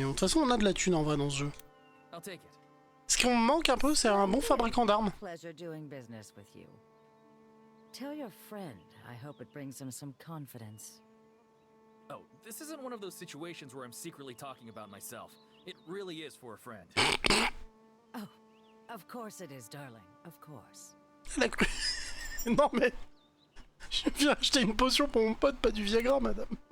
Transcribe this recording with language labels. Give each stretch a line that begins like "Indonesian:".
French: De toute façon, on a de la thune en vrai dans ce jeu.
English: I'll take it.
French: Ce qu'on me manque un peu, c'est un bon fabricant d'armes.
English: Pleasure doing business with you. Tell your friend I hope it brings him some confidence. Oh, this isn't one of those situations where I'm secretly talking about myself. It really is for a friend. Oh, of course it is, darling. Of course.
French: Elle a cru- Non mais... Je viens acheter une potion pour mon pote, pas du Viagra, madame.